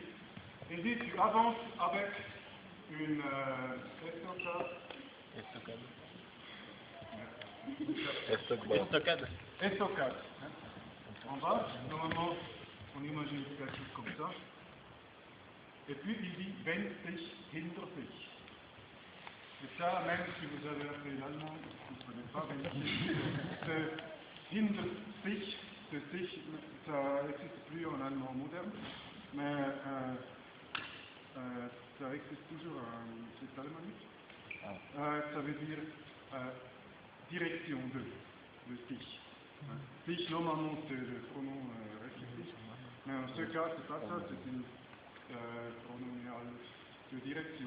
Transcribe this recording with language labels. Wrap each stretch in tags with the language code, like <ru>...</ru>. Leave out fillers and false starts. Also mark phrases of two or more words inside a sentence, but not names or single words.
<fr>Il dit tu avances avec une estocade. En bas, normalement, on imagine quelque chose comme ça. Et puis il dit</fr> <de>wenn sich hinter sich.</de> <fr>Et ça, même si vous avez appris l'allemand, vous ne connaissez pas</fr> <de>wenn sich. Hinter sich,</de> <fr>ça n'existe plus en allemand moderne, mais ça existe toujours en Suisse alémanique. Ça veut dire direction de, le sich. Sich, normalement, c'est le pronom réflexif, mais en ce cas, c'est pas ça, c'est une pronominale de direction.</fr>